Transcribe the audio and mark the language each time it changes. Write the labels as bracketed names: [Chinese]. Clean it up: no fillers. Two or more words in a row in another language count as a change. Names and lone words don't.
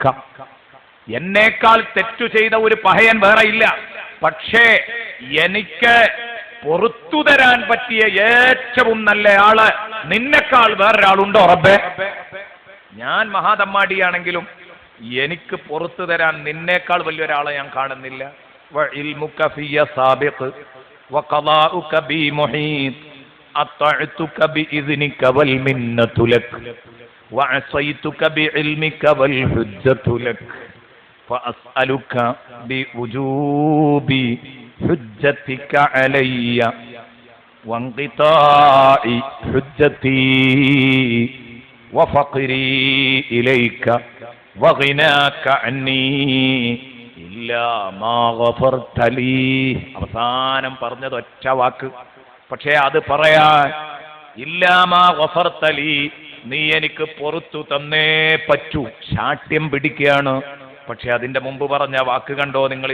[Malayalam] എന്നേക്കാൾ തെറ്റു ചെയ്ത ഒരു പഹയൻ വേറെ ഇല്ല. പക്ഷേ എനിക്ക് പുറത്തു തരാൻ പറ്റിയ ഏറ്റവും നല്ല ആള് നിന്നെക്കാൾ വേറൊരാളുണ്ടോ റബ്ബേ? ഞാൻ മഹാതമ്മാടിയാണെങ്കിലും എനിക്ക് പുറത്തു തരാൻ നിന്നേക്കാൾ വലിയൊരാളെ ഞാൻ കാണുന്നില്ല. [Arabic] وعلمك في سابق وقضاؤك بي محيط أطعتك بإذنك والمنة لك وعصيتك بعلمك والحجة لك فأسألك بوجوب حجتك علي وانقطاع حجتي وفقري إليك وغناك عني. [Malayalam] അവസാനം പറഞ്ഞത് ഒറ്റ വാക്ക്. പക്ഷേ അത് പറയാൻ [Arabic] إلا ما غفرت لي, [Malayalam] നീ എനിക്ക് പുറത്തു തന്നേ പറ്റൂ. ശാഠ്യം പിടിക്കുകയാണ്. പക്ഷെ അതിന്റെ മുമ്പ് പറഞ്ഞ വാക്ക് കണ്ടോ നിങ്ങൾ?